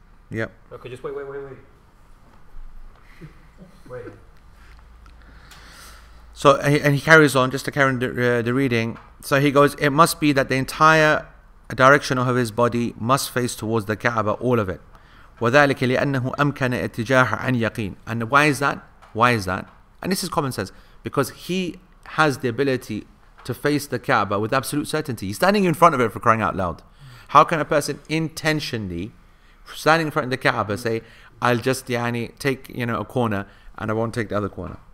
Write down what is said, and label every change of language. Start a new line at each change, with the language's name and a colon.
English: Yep. Okay, just wait. Wait. So and he carries on just to carry on the reading. So he goes, it must be that the entire direction of his body must face towards the Kaaba, all of it.
Arabic: وذلك لأنه أمكن اتجاه عن يقين.
English: And why is that? Why is that? And this is common sense, because he has the ability to face the Kaaba with absolute certainty. He's standing in front of it, for crying out loud. How can a person intentionally standing in front of the Kaaba say, I'll just take a corner and I won't take the other corner?